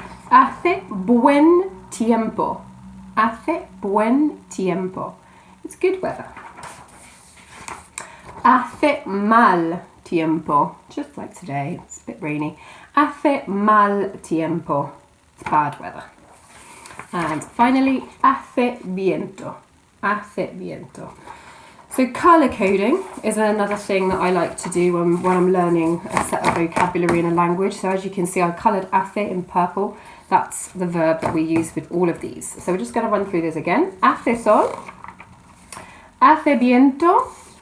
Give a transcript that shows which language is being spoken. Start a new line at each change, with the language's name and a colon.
Spanish: Hace buen tiempo. Hace buen tiempo.
English: It's good weather.
Spanish: Hace mal tiempo.
English: Just like today, it's a bit rainy.
Spanish: Hace mal tiempo.
English: It's bad weather. And finally,
Spanish: hace viento. Hace viento.
English: So colour coding is another thing that I like to do when I'm learning a set of vocabulary in a language. So as you can see, I coloured hace in purple. That's the verb that we use with all of these. So we're just going to run through this again.
Spanish: Hace sol. Hace viento.